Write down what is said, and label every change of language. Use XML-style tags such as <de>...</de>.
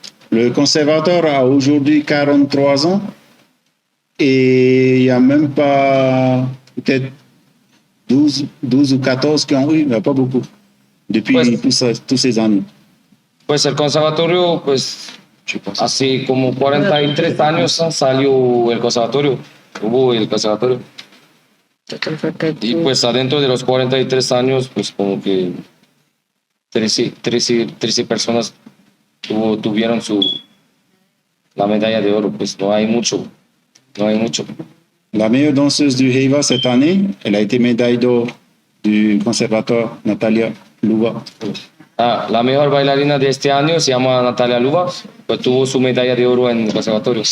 <fr>Le conservateur a aujourd'hui 43 ans et il n'y a même pas peut-être 12 ou 14 qui ont eu, il n'y a pas beaucoup, depuis</fr> <es>Pues-</es> <fr>tous ces années.</fr> <es>Pues el conservatorio, pues hace como 43 años salió el conservatorio, hubo el conservatorio. Y pues adentro de los 43 años, pues como que 13 personas tuvieron la medalla de oro, pues no hay mucho.</es> <fr>La meilleure danseuse du Heiva cette année, elle a été médaille d'or du conservatoire Natalia Louva.</fr> <es>La mejor bailarina de este año se llama Natalia Luba, pues tuvo su medalla de oro en el conservatorio.</es>